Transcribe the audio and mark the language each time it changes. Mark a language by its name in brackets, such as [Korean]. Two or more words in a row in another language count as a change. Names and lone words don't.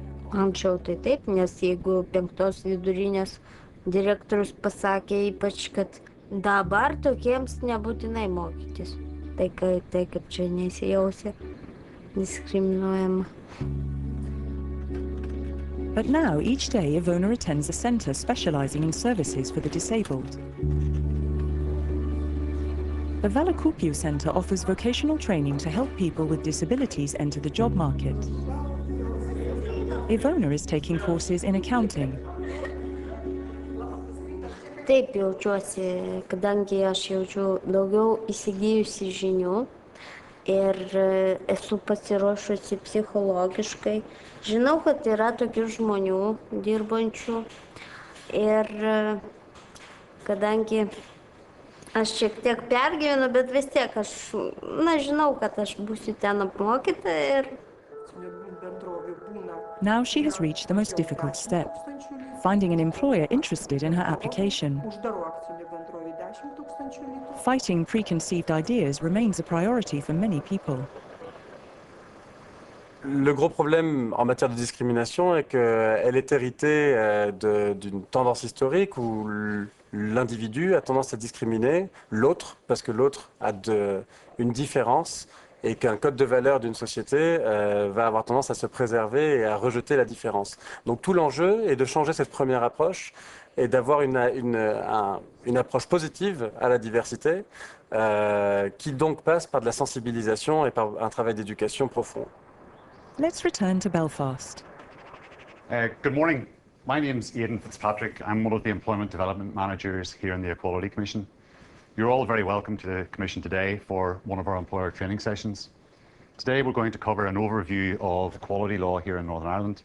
[Lithuanian] Anksčiau tai taip, nes jeigu 5 vidurinės direktorius pasakė ypač, kad dabar tokiems nebūtinai mokytis. Tai kaip čia nesijausia diskriminuojama. [English] But now, each day, Ivona attends a centre specialising in services for the disabled. The Valakupiu Centre offers vocational training to help people with disabilities enter the job market. Ivona is taking courses in accounting. [Lithuanian] Taip jaučiuosi, kadangi aš jaučiu daugiau įsigijusi žinių ir esu pasiruošusi psichologiškai. Žinau, kad yra tokių žmonių dirbančių ir kadangi aš šiek tiek pergyvenu, bet vis tiek aš, žinau, kad aš būsiu ten apmokyta ir... [English] Now she has reached the most difficult step, finding an employer interested in her application. Fighting preconceived ideas remains a priority for many people. [French] Le gros problème en matière de discrimination est qu'elle est héritée d'une tendance historique où l'individu a tendance à discriminer l'autre parce que l'autre a une différence et qu'un code de valeurs d'une société va avoir tendance à se préserver et à rejeter la différence. Donc tout l'enjeu est de changer cette première approche et d'avoir une approche positive à la diversité qui donc passe par de la sensibilisation et par un travail d'éducation profond. [English] Let's return to Belfast. Good morning. My name's Aidan Fitzpatrick. I'm one of the Employment Development Managers here in the Equality Commission. You're all very welcome to the Commission today for one of our employer training sessions. Today we're going to cover an overview of equality law here in Northern Ireland.